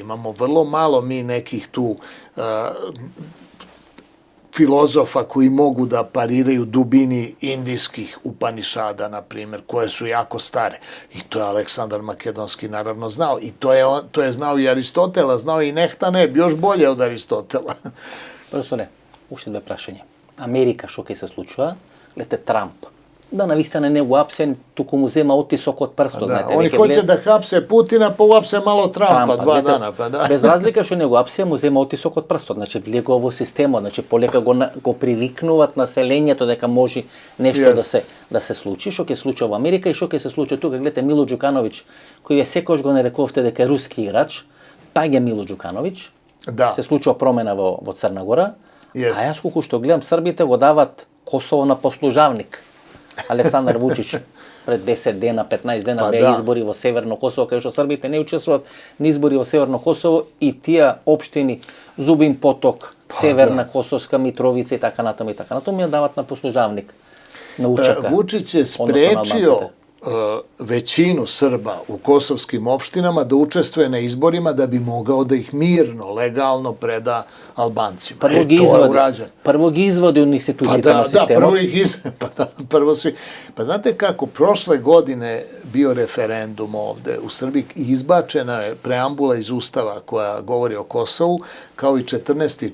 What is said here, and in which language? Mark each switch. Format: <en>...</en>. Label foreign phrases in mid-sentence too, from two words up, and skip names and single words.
<sr>Imamo vrlo malo mi nekih tu filozofa koji mogu da pariraju dubini indijskih Upanišada, na primjer, koje su jako stare. I to je Aleksandar Makedonski naravno znao. I to je znao i Aristotela, znao i Nehtaneb, još bolje od Aristotela. Profesore,</sr> <mk>още две прашања. Америка, што ќе се случува, гледате Трамп. Да навистане не го апсе, туку му зема отисок од прстот.</mk> <sr>Да, они хоće da hapse Putina, pa uapse malo Trumpa, 2 dana. Pa da.</sr> <mk>Без разлика што не го апсе, му зема отисок од прстот. Значи, влега во системот, значи, полека го привикнуваат населението дека може нешто да се случи, што ќе случи во Америка и што ќе се случи тука. Гледате Мило Ѓукановиќ, кој секојаш го нарековте дека е руски играч, паѓа Мило Ѓукановиќ, се случува промена во Црна Гора, а јас колку што гледам, Србите го дават Косово на послужавник. Александар Вучич пред 10 дена, 15 дена беа избори во Северно Косово, кај што Србите не учествуваат на избори во Северно Косово и тие општини Зубин Поток, Северна Косовска Митровица и така натаму ја дават на послужавник, на учака.</mk> <sr>Vučić je sprečio većinu Srba u kosovskim opštinama da učestvuje na izborima da bi mogao da ih mirno, legalno preda Albancima. Prvo gi izvodi u institucijama sistema. Da, prvo ih izvodi. Pa znate kako, prošle godine bio referendum ovde u Srbiji i izbačena je preambula iz Ustava koja govori o Kosovu, kao i 14.</sr>